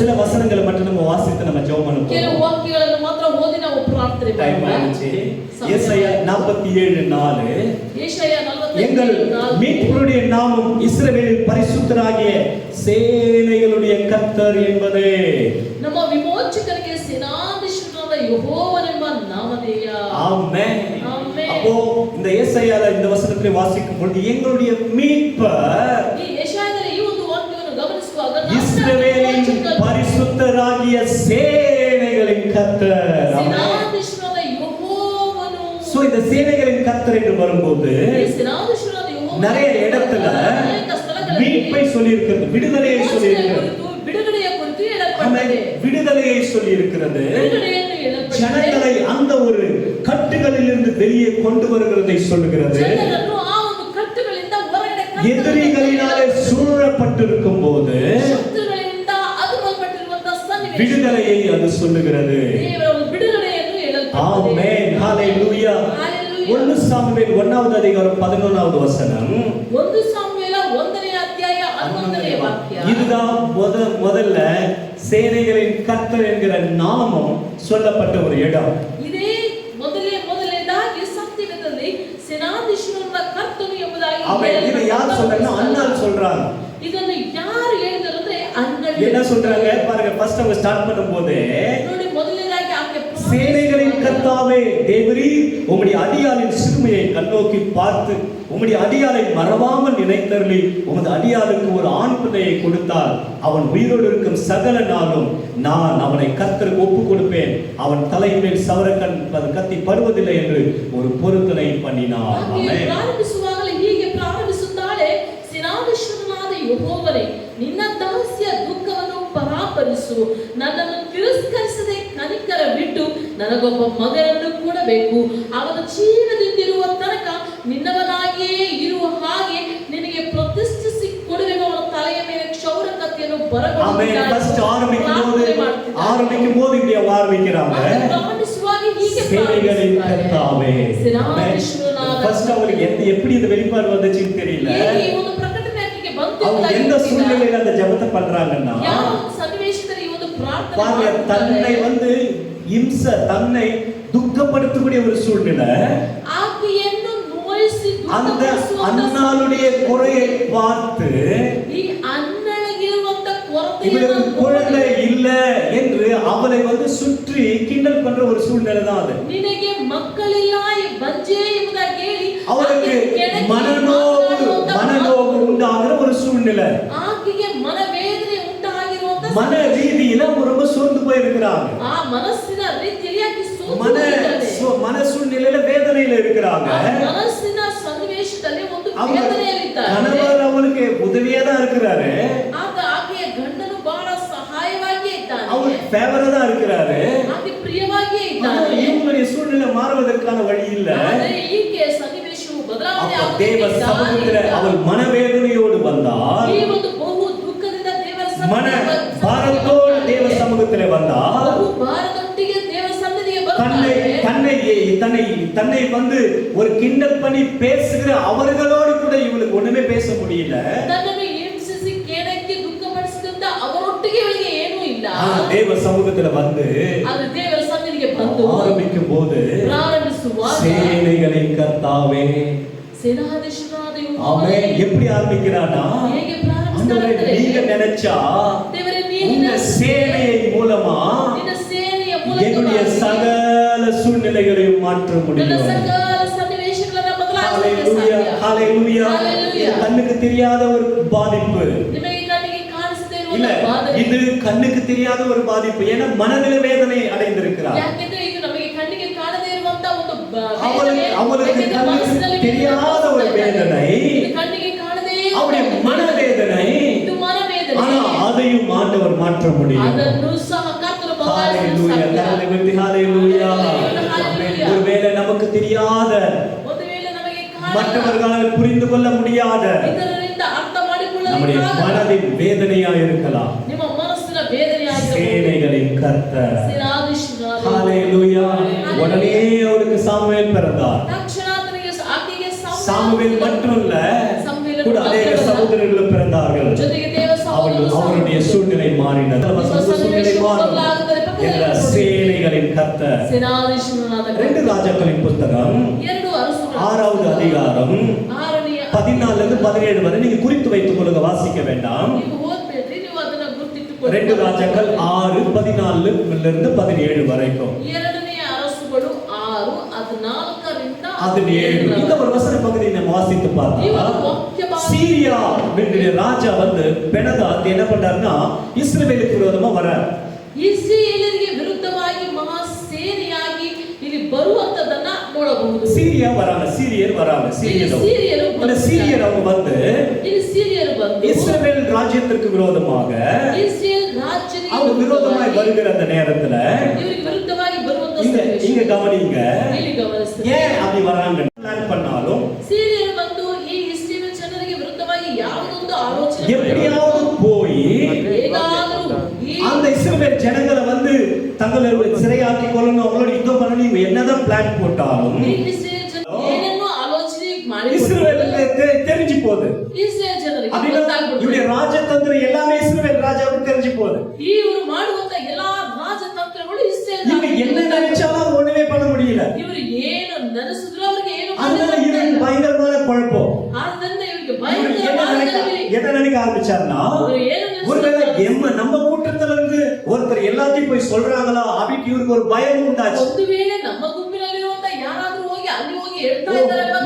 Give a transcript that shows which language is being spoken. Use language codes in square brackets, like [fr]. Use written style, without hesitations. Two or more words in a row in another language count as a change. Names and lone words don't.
[ta] சில வசனங்களை மட்டும் நம்ம வாசித்து நம்ம ஜெபம் பண்ணுவோம். [kn] ಕೆಲವು ವಾಕ್ಯಗಳನ್ನು ಮಾತ್ರ ಓದಿ ನಾವು ಪ್ರಾರ್ಥನೆ [ta] டைம் [kn] ಮಾಡೋಣ. [ta] ஆயிடுச்சு. ஏசாயா 47:4 [kn] ಯೆಶಾಯ [ta] எங்கள் 47:4 மீட்பருடைய நாமம் இஸ்ரவேலின் பரிசுத்தராகிய சேனைகளுடைய கர்த்தர் என்பதே. [kn] ನಮ್ಮ ವಿಮೋಚಕನಿಗೆ ಸೇನಾಧೀಶನಾದ ಯೆಹೋವನೆಂಬ ನಾಮಧೇಯ. [ta] ஆமென். ஆமென். அப்போ இந்த ஏசாயால இந்த வசனத்தை வாசிக்கும் பொழுது எங்களுடைய மீட்பர் [kn] ಈ ಯೆಶಾಯದಲ್ಲಿ ಈ ಒಂದು ವಾಕ್ಯವನ್ನು ಗಮನಿಸುವಾಗ ನಮ್ಮ [ta] இஸ்ரவேலின் [kn] ವಿಮೋಚಕನು [ta] பரிசுத்தராகிய சேனைகளின் கர்த்தர். ஆமென். [kn] ಸೇನಾಧೀಶನಾದ ಯೆಹೋವನು. [ta] சோ இந்த சேனைகளின் கர்த்தர் என்று வரும்போது [kn] ಈ ಸೇನಾಧೀಶನಾದ ಯೆಹೋವನು [ta] நிறைய இடத்துல [kn] ಅನೇಕ ಸ್ಥಳಗಳಲ್ಲಿ [ta] மீட்பை சொல்லி இருக்கிறது, விடுதலையை சொல்லி [kn] ವಿಮೋಚನೆಯ [ta] இருக்கிறது. [kn] ಕುರಿತು, ಬಿಡುಗಡೆಯ ಕುರಿತು [ta] ஆமென். [kn] ಹೇಳಲ್ಪಟ್ಟಿದೆ. [ta] விடுதலையை சொல்லி இருக்கிறது. [kn] ಬಿಡುಗಡೆಯನ್ನು ಹೇಳಲ್ಪಟ್ಟಿದೆ. [ta] ஜனங்களை அந்த ஒரு கட்டுகளிலிருந்து வெளியே கொண்டு வருகிறதை சொல்லுகிறது. [kn] ಜನರನ್ನು ಆ ಒಂದು ಕಟ್ಟುಗಳಿಂದ ಹೊರಗಡೆ [ta] எதிரிகளினாலே சூழப்பட்டிருக்கும் போது [kn] ಶತ್ರುಗಳಿಂದ ಅದುಮಲ್ಪಟ್ಟಿರುವಂತಹ ಸನ್ನಿವೇಶ [ta] விடுதலையை அது சொல்லுகிறது. [kn] ದೇವರ ಒಂದು ಬಿಡುಗಡೆಯನ್ನು ಹೇಳಲ್ಪಟ್ಟಿದೆ. [ta] ஆமென். ஹalleluya. Hallelujah. 1 சாமுவேல் 1வது அதிகாரம் 11வது வசனம். [kn] 1 ಸಾಮುವೇಲ 1ನೇ ಅಧ್ಯಾಯ 11ನೇ ವಾಕ್ಯ. [ta] இதுதான் முதல்ல சேனைகளின் கர்த்தர் என்கிற நாமம் சொல்லப்பட்ட ஒரு இடம். [kn] ಇದೇ ಮೊದಲನೇದಾಗಿ ಸತ್ಯವೇದದಲ್ಲಿ ಸೇನಾಧೀಶನಾದ ಕರ್ತನು ಎಂಬುದಾಗಿ [ta] அவன் இதை யார் சொல்றாங்கன்னா அன்னாள் சொல்றாங்க. [kn] ಇದನ್ನು ಯಾರು ಹೇಳಿದರು ಅಂದ್ರೆ ಅಂಗಡಿ. [ta] என்ன சொல்றாங்க பாருங்க, ஃபர்ஸ்ட் அவங்க ஸ்டார்ட் பண்ணும்போது [kn] ನೋಡಿ, ಮೊದಲನೇದಾಗಿ ಆಕೆ [ta] சேனைகளின் கர்த்தாவே தேவரீ உம்முடைய அடியாளின் சிறுமையை கண்ணோக்கி பார்த்து உம்முடைய அடியாளை மறவாமல் நினைத்தருளி உமது அடியாளுக்கு ஒரு ஆண் பிள்ளையை கொடுத்தார். அவன் உயிரோடு இருக்கும் சகல நாளும் நான் அவனை கர்த்தருக்கு ஒப்பு கொடுப்பேன். அவன் தலைமேல் சவரக்கண் கத்தி படுவதில்லை என்று ஒரு பொருத்தனை பண்ணினார். ஆமென். [kn] ಪ್ರಾರಂಭಿಸುವಾಗಲೇ ಹೀಗೆ ಪ್ರಾರಂಭಿಸುತ್ತಾಳೆ, ಸೇನಾಧೀಶನಾದ ಯೆಹೋವನೇ, ನಿನ್ನ ದಾಸ್ಯ ದುಃಖವನ್ನು ಪರಾಪರಿಸು, ನನ್ನನ್ನು ತಿರಸ್ಕರಿಸದೆ ಕನಿಕರ ಬಿಟ್ಟು ನನಗೊಬ್ಬ ಮಗನನ್ನು ಕೊಡಬೇಕು. ಅವನು ಜೀವದಿಂದಿರುವ ತನಕ ನಿನ್ನವನಾಗಿಯೇ ಇರುವ ಹಾಗೆ ನಿನಗೆ ಪ್ರತಿಷ್ಠಿಸಿ ಕೊಡುವೆನು. ಅವನ ತಲೆಯ ಮೇಲೆ ಕ್ಷೌರ ಕತ್ತಿಯನ್ನು [ta] ஆமென். ஃபர்ஸ்ட் ஆரம்பிக்கும் போது இப்படி ஆரம்பிக்கிறாங்க. [kn] ಪ್ರಾರಂಭಿಸುವಾಗ ಹೀಗೆ [ta] சேனைகளின் கர்த்தாவே. [kn] ಸೇನಾಧೀಶನಾದ [ta] ஃபர்ஸ்ட் அவங்களுக்கு எப்படி இந்த வெளிப்பாடு வந்துச்சுன்னு தெரியல. [kn] ಹೇಗೆ ಈ ಒಂದು ಪ್ರಕಟಣೆ ಆಕೆಗೆ ಬಂತು [ta] அவங்க [kn] ಅಂತ [ta] எந்த [kn] ಗೊತ್ತಿಲ್ಲ. [ta] சூழ்நிலையில அந்த ஜெபத்தை பண்றாங்கன்னா [kn] ಯಾವ ಒಂದು ಸನ್ನಿವೇಶದಲ್ಲಿ ಈ ಒಂದು ಪ್ರಾರ್ಥನೆ [ta] பாருங்க, தன்னை [kn] ಮಾಡ್ತಾರೆ. [ta] தன்னை துக்கப்படுத்தக்கூடிய ஒரு சூழ்நிலை. [kn] ಆಕೆಯನ್ನು ನೋಯಿಸಿ [ta] அந்த [kn] ದುಃಖಪಡಿಸುವಂತ [ta] அன்னாளுடைய குறையை பார்த்து [kn] ಈ ಅಣ್ಣಳಿಗಿರುವಂತ ಕೊರತೆಯನ್ನು [ta] இவளுக்கு குழந்தை இல்ல என்று அவளை சுற்றி கிண்டல் பண்ற ஒரு சூழ்நிலை தான் அது. [kn] ನಿನಗೆ ಮಕ್ಕಳಿಲ್ಲ, ಬಂಜೆ ಎಂಬುದಾಗಿ ಹೇಳಿ [ta] அவளுக்கு [kn] ಆಕೆ ಕೆಣಕಿ [ta] மனநோவு உண்டாகிற ஒரு சூழ்நிலை. [kn] ಆಕೆಗೆ ಮನವೇದನೆ ಉಂಟಾಗಿರುವಂತ [ta] மன ரீதியில ரொம்ப சோர்ந்து போயிருக்கிறாங்க. [kn] ಆ ಮನಸ್ಸಿನ ರೀತಿಯಲ್ಲಿ ಆಕೆ ಸೋತು [ta] மன [kn] ಹೋಗಿದ್ದಾಳೆ. [ta] மன சூழ்நிலையில வேதனையில இருக்கிறாங்க. [kn] ಆ ಮನಸ್ಸಿನ ಸನ್ನಿವೇಶದಲ್ಲಿ ಒಂದು [ta] அவங்க [kn] ವೇದನೆಯಲ್ಲಿದ್ದಾರೆ. [ta] கணவர் அவளுக்கு உதவியா தான் இருக்கிறாரு. [kn] ಆಕೆಯ ಗಂಡನು ಬಹಳ ಸಹಾಯವಾಗಿ ಇದ್ದಾನೆ. [ta] அவர் ஃபேவரா தான் இருக்கிறாரு. [kn] ಆಕೆ ಪ್ರಿಯವಾಗಿ [ta] ஆனா [kn] ಇದ್ದಾನೆ. [ta] இவங்களுடைய சூழ்நிலை மாறுவதற்கான வழி இல்ல. [kn] ಆದರೆ ಈಕೆ ಸನ್ನಿವೇಶವು ಬದಲಾವಣೆ [ta] அப்ப தேவ [kn] ಆಗುವುದಕ್ಕೆ [ta] சமூகத்துல [kn] ದಾರಿ ಇಲ್ಲ. [ta] அவள் மனவேதனையோடு வந்தாள். [kn] ಈ ಒಂದು ಬಹು ದುಃಖದಿಂದ ದೇವರ [ta] மன [kn] ಸನ್ನಿಧಿಗೆ [ta] பாரத்தோடு தேவ சமூகத்திலே வந்தாள். [kn] ಬಹು ಭಾರದೊಟ್ಟಿಗೆ ದೇವರ ಸನ್ನಿಧಿಗೆ [ta] தன்னை [kn] ಬರ್ತಾಳೆ. [ta] தன்னை ஒரு கிண்டல் பண்ணி பேசுகிற அவர்களோடு கூட இவளுக்கு ஒண்ணுமே பேச முடியல. [kn] ತನ್ನನ್ನು ಹಿಂಸಿಸಿ ಕೆಣಕಿ ದುಃಖಪಡಿಸಿದಂತ ಅವರೊಟ್ಟಿಗೆ ಇವಳಿಗೆ ಏನೂ ಇಲ್ಲ. [ta] தேவ சமூகத்துல வந்து [kn] ಅದು ದೇವರ ಸನ್ನಿಧಿಗೆ ಬಂದು [ta] ஆரம்பிக்கும் போது [kn] ಪ್ರಾರಂಭಿಸುವಾಗ [ta] சேனைகளின் கர்த்தாவே [kn] ಸೇನಾಧೀಶನಾದ [ta] அவன் [kn] ಯೆಹೋವನೇ [ta] எப்படி ஆரம்பிக்கிறானா, [kn] ಹೇಗೆ [ta] ஆண்டவரே [kn] ಪ್ರಾರಂಭಿಸ್ತಾನೆ? [ta] நீங்க நினைச்சா [kn] ದೇವರೇ [ta] உங்க [kn] ನಿನ್ನ [ta] சேனையை மூலமா [kn] ನಿನ್ನ ಸೇನೆಯ [ta] என்னுடைய [kn] ಮೂಲಕವಾಗಿ [ta] சகல சூழ்நிலைகளையும் மாற்ற [kn] ನನ್ನ [ta] முடியும். [kn] ಸಕಲ ಸನ್ನಿವೇಶಗಳನ್ನು ಬದಲಾಯಿಸಲಿಕ್ಕೆ [ta] ஹalleluya, [kn] ಸಾಧ್ಯ. [ta] ஹalleluya. ஹalleluya. கண்ணுக்கு தெரியாத ஒரு பாதிப்பு [kn] ನಿಮಗೆ ಕಣ್ಣಿಗೆ ಕಾಣಿಸದೇ [ta] இல்ல, [kn] ಇರುವ ಬಾಧೆ. [ta] இது கண்ணுக்கு தெரியாத ஒரு பாதிப்பு. ஏன்னா மனதில வேதனை அடைந்திருக்கிறார். [kn] ಯಾಕೆಂದ್ರೆ ಇದು ನಮಗೆ ಕಣ್ಣಿಗೆ ಕಾಣದೇ ಇರುವಂತ ಒಂದು [ta] அவளுக்கு கண்ணுக்கு தெரியாத ஒரு வேதனை, [kn] ಕಣ್ಣಿಗೆ ಕಾಣದೇ [ta] அவளுடைய மனவேதனை. [kn] ಇದು ಮನವೇದನೆ. [ta] ஆனா அதையும் ஆண்டவர் மாற்ற முடியும். [kn] ಅದನ್ನು ಸಹ ಕರ್ತನು [ta] ஹalleluya கரங்களை உயர்த்தி ஹalleluya ஒருவேளை நமக்கு தெரியாத [kn] ಒಂದುವೇಳೆ ನಮಗೆ [ta] மற்றவர்களால் புரிந்து கொள்ள முடியாத [kn] ಇದರಿಂದ ಅರ್ಥ [ta] நம்முடைய மனதின் வேதனையா இருக்கலாம் [kn] ನಿಮ್ಮ ಮನಸ್ಸಿನ ವೇದನೆಯಾಗಿರಬಹುದು [ta] சேனைகளின் கர்த்தர் [kn] ಸೇನಾಧೀಶನಾದ [ta] ஹalleluya உடனே அவருக்கு சாமுவேல் பிறந்தார் [kn] ತಕ್ಷಣ ಆಕೆಗೆ [ta] சாமுவேல் மட்டுமல்ல கூட அநேக சகோதரர்களும் பிறந்தார்கள் [kn] ಜೊತೆಗೆ ದೇವ [ta] அவருடைய சூழ்நிலை மாறினது சூழ்நிலை மாறின சேனைகளின் கர்த்தர் [kn] ಸೇನಾಧೀಶನಾದ [ta] 2 ராஜாக்களின் புத்தகம் [kn] 2 ಅರಸುಗಳ [ta] 6வது அதிகாரம் 14 இருந்து 17 வரை நீங்க குறித்து வைத்துக் கொள்ளுங்க வாசிக்க வேண்டாம் [kn] ನೀವು ಓದಬೇಡ್ರಿ ನೀವು ಅದನ್ನ ಗುರುತಿಟ್ಟುಕೊಳ್ಳಿ [ta] 2 ராஜாக்கள் 6 14 இருந்து 17 வரைக்கும் [kn] ಎರಡನೇ ಅರಸುಗಳು 6 14 ರಿಂದ [ta] 17 இந்த ஒரு வசன பகுதியை நம்ம வாசித்து பார்த்தா சீரியா என்கிற ராஜா வந்து பெனதாத் என்ன பண்றாருன்னா இஸ்ரவேலுக்கு விரோதமா வரார் [kn] ಇಸ್ರಾಯೇಲರಿಗೆ ವಿರುದ್ಧವಾಗಿ ಮಹಾ ಸೇನೆಯಾಗಿ ಇಲ್ಲಿ ಬರುವಂತದನ್ನ ನೋಡಬಹುದು [ta] சீரியா வராங்க சீரியர் வராங்க சீரியர் அவங்க வந்து [kn] ಇಲ್ಲಿ ಸೀರಿಯರು ಬಂದು [ta] இஸ்ரவேல் ராஜ்யத்திற்கு விரோதமாக [kn] ಇಸ್ರಾಯೇಲ್ ರಾಜ್ಯಕ್ಕೆ [ta] அவங்க விரோதமாய் வருகிற அந்த நேரத்துல [kn] ಇವರಿಗೆ ವಿರುದ್ಧವಾಗಿ ಬರುವಂತ [ta] இங்க கவனிங்க [kn] ಇಲ್ಲಿ ಗಮನಿಸಿ [ta] ஏன் அப்படி வராங்க பிளான் பண்ணாலும் [kn] ಸೀರಿಯರು ಬಂದು ಈ ಇಸ್ರಾಯೇಲ್ ಜನರಿಗೆ ವಿರುದ್ಧವಾಗಿ ಯಾವುದೊಂದು ಆಲೋಚನೆ [ta] எப்படியாவது போய் [kn] ಹೇಗಾದರೂ [ta] அந்த இஸ்ரவேல் ஜனங்களை வந்து தங்களை சிறையாக்கி கொள்ளணும் அவங்களோட யுத்தம் பண்ணணும் என்னதான் பிளான் போட்டாலும் [kn] ಏನನ್ನು ಆಲೋಚನೆ ಮಾಡಿ [ta] இஸ்ரவேலுக்கு தெரிஞ்சு போகுது [kn] ಇಸ್ರಾಯೇಲ್ ಜನರಿಗೆ [ta] அப்படின்னா இவருடைய ராஜதந்திரம் எல்லாமே இஸ்ரவேல் ராஜாவுக்கு தெரிஞ்சு போகுது [kn] ಇವರು ಮಾಡುವಂತ ಎಲ್ಲಾ ರಾಜತಂತ್ರಗಳು ಇಸ್ರಾಯೇಲ್ [ta] இவங்க என்ன நினைச்சாலும் ஒண்ணுமே பண்ண முடியல [kn] ಇವರು ಏನು ನೆನೆಸಿದ್ರು ಅವರಿಗೆ ಏನು [ta] அதனால இவருக்கு பயங்கரமான குழப்பம் [kn] ಆದ್ದರಿಂದ ಇವರಿಗೆ ಭಯಂಕರವಾದ [ta] என்ன நினைக்க ஆரம்பிச்சாருன்னா ஒருவேளை நம்ம கூட்டத்துல இருந்து ஒருத்தர் எல்லாத்தையும் போய் சொல்றாங்களா அப்படின்னு இவருக்கு ஒரு பயம் உண்டாச்சு [kn] ಒಂದು ವೇಳೆ ನಮ್ಮ ಗುಂಪಿನಲ್ಲಿರುವಂತ ಯಾರಾದರೂ ಹೋಗಿ ಅಲ್ಲಿ ಹೋಗಿ ಹೇಳ್ತಾ ಇದ್ದಾರೆ